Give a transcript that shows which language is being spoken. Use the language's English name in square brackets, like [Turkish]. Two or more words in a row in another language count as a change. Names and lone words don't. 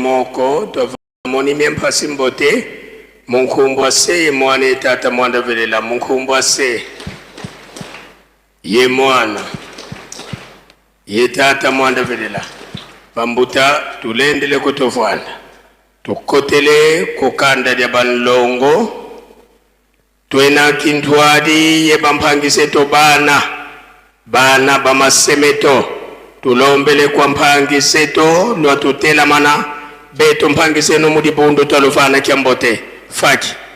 [Kongo] moko twavamoni myempasi mbote munkumbwa se mwana tata mwanda velela munkumbwa se ye mwana ye tata mwanda velela bambuta tulendele kutovwana tukotele kukanda lya banlongo twena kintwadi ye bampangise to bana bamasemeto tulombele kwa mpangiseto lwa tutela mana beto mpangiseno mudi bundu talufana kyambote faki